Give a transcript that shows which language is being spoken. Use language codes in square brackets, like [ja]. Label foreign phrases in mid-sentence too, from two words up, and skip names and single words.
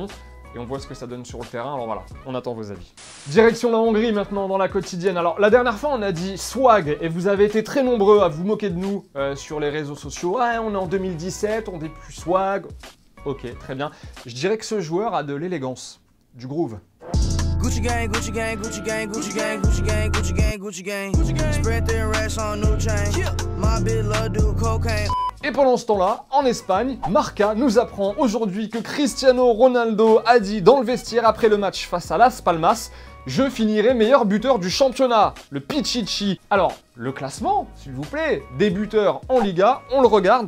[fr] Et on voit ce que ça donne sur le terrain, alors voilà, on attend vos avis. Direction la Hongrie maintenant dans la quotidienne. Alors la dernière fois on a dit swag et vous avez été très nombreux à vous moquer de nous sur les réseaux sociaux. Ouais, on est en 2017, on dit plus swag. Ok, très bien. Je dirais que ce joueur a de l'élégance. Du groove. [en] Gucci gang, Gucci gang, Gucci gang, Gucci gang, Gucci gang, Gucci gang, Gucci gang. Spread their racks on new chain. My bitch love do cocaine. [fr] Et pendant ce temps-là, en Espagne, Marca nous apprend aujourd'hui que Cristiano Ronaldo a dit dans le vestiaire après le match face à Las Palmas: je finirai meilleur buteur du championnat, le Pichichi. Alors, le classement, s'il vous plaît, des buteurs en Liga, on le regarde.